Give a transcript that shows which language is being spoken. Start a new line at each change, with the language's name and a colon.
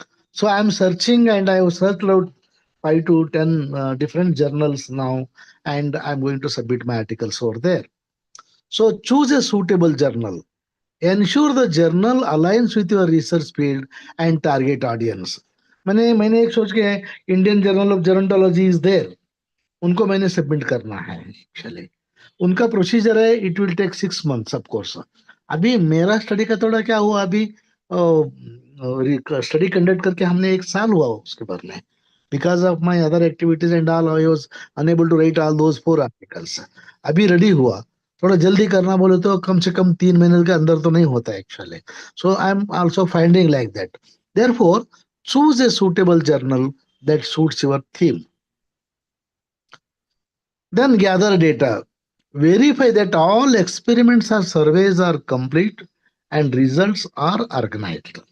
English: So I am searching, and I have searched out 5 to 10 different journals now, and I'm going to submit my articles over there. So choose a suitable journal. Ensure the journal aligns with your research field and target audience.
Hindi: मैंने एक सोच के Indian journal of gerontology is there, उनको मैंने submit करना है actually. उनका procedure है,
English: It will take 6 months of course.
Hindi: अभी मेरा स्टडी का थोड़ा क्या हुआ, अभी स्टडी कंडक्ट करके हमने 1 साल हुआ उसके बारे में.
English: Because of my other activities and all, I was unable to write all those 4 articles.
Hindi: अभी रेडी हुआ. थोड़ा जल्दी करना बोले तो कम से कम 3 महीने के अंदर तो नहीं होता actually.
English: So I am also finding like that. Therefore choose a suitable journal that suits your theme. Then gather data. Verify that all experiments or surveys are complete and results are organized.